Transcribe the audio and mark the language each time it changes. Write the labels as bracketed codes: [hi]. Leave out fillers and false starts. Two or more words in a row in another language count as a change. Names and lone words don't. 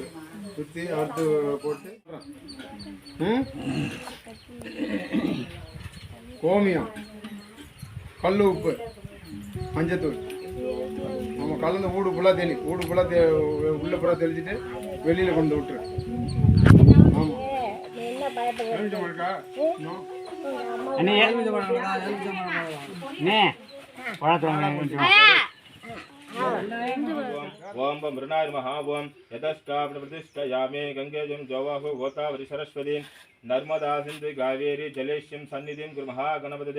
[ta] சுற்றி அடுத்து போட்டு கோமியம், கல் உப்பு, மஞ்சத்தூள் நம்ம கலந்து ஊடு ஃபுல்லாக உள்ளே ஃபுல்லாக தெளிச்சுட்டு வெளியில் கொண்டு விட்டுரு. ஆமாம், [sa] ओम मृणाय नमः ओम यतष्टाप्रतिष्ठयामे गंगेजं जवाहु गोदावरी सरस्वती नर्मदा सिंधु कावेरी जलेश्यं सन्निधिं कुर्मः गणपतये